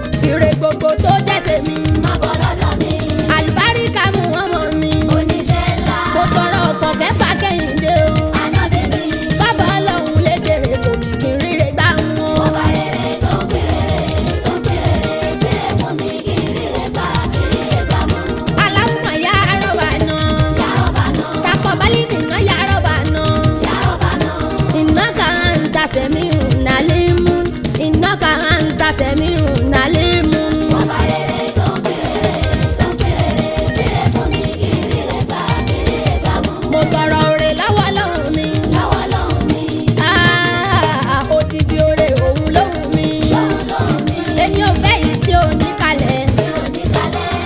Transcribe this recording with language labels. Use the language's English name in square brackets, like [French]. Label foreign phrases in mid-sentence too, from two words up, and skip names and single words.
[Yoruba] Ire gbogbo tó jẹ́ tèmi. Má bọ́ lọ́dọ̀ mi. Àlùbáríkà mú ọmọ mi. Oníṣẹ́ ńlá. Mo tọrọ ọkọ̀ kẹfà kẹ́hìndé o. Ànábì mi. Bàbá Ọlọ́run lékèrè kò mí kí n ríre gbà mú o. Ọba rere tó ń pín rere, tó ń pín rere, pín rere fún mi kí n ríre gbà, kí n ríre gbà mú. [Arabic] اللهم يا ربنا. يا ربنا. تقبل منا يا ربنا. يا ربنا. إنك أنت سميع عليم. إنك أنت سميع عليم. [Yoruba] Ọba rere tó ń pín rere, tó ń pín rere, pín rere fún mi kí n ríre gbà, kí n ríre gbà mú. Mo tọrọ oore lọ́wọ́ Ọlọ́run mi. Lọ́wọ́ Ọlọ́run mi. Ah, odidi oore òun ló wù mí. Ṣóun ló wù mí. Èmi ò fẹ́ yìí tí ò ní kalẹ̀. Tí ò ní kalẹ̀.